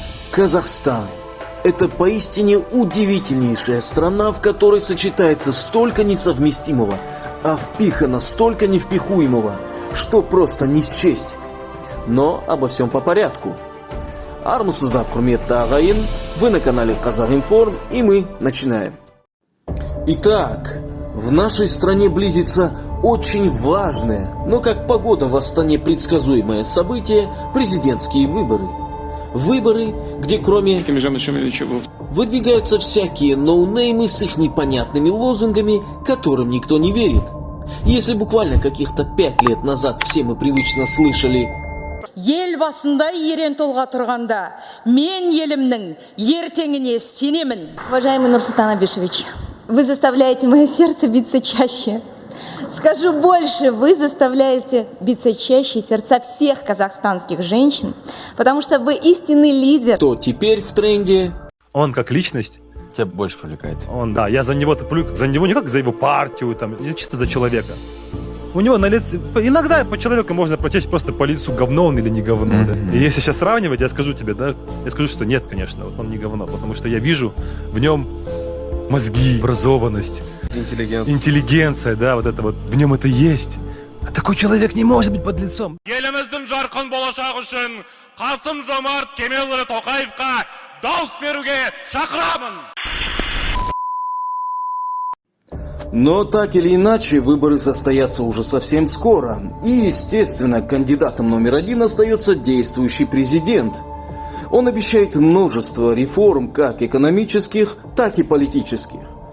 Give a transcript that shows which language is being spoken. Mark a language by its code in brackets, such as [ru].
[ru] Казахстан. Это поистине удивительнейшая страна, в которой сочетается столько несовместимого, а впихано столько невпихуемого, что просто не счесть. Но обо всем по порядку. [kk] Армысыздар, құрметті ағайын, [ru] вы на канале Казахинформ, и мы начинаем. Итак, в нашей стране близится очень важное, но как погода в Астане предсказуемое событие – президентские выборы. Выборы, где кроме выдвигаются всякие ноунеймы с их непонятными лозунгами, которым никто не верит. Если буквально каких-то 5 лет назад все мы привычно слышали: [kk] ел басында ерен толға тұрғанда, мен елімнің ертеңіне сенемін. [ru] Уважаемый Нурсултан Абишевич, вы заставляете мое сердце биться чаще. Скажу больше, вы заставляете биться чаще сердца всех казахстанских женщин, потому что вы истинный лидер. То теперь в тренде. Он как личность тебя больше привлекает. Я за него топлю, за него не как за его партию, я чисто за человека. У него на лице, иногда по человеку можно прочесть просто по лицу, говно он или не говно. Да? И если сейчас сравнивать, я скажу тебе, я скажу, что нет, конечно, он не говно, потому что я вижу в нем мозги, образованность, интеллигенция, вот это вот, в нем это есть. А такой человек не может быть под лицом. [kk] Еліміздің жарқын болашағы үшін Қасым-Жомарт Кемелұлы Тоқаевқа дауыс беруге шақырамын. [ru] Но так или иначе, выборы состоятся уже совсем скоро. И, естественно, кандидатом номер 1 остается действующий президент. Он обещает множество реформ, как экономических, так и политических.